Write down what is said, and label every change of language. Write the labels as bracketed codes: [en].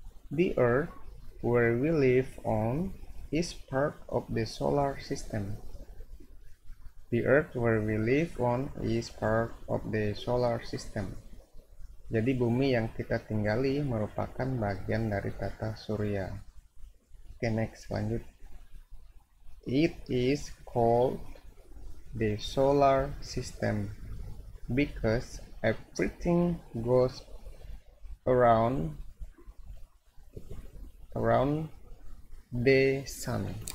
[en] The earth where we live on is part of the solar system. The earth where we live on is part of the solar system. [id] Jadi bumi yang kita tinggali merupakan bagian dari tata surya. [en] Oke, next, [id] lanjut. [en] It is called the solar system because everything goes around the sun.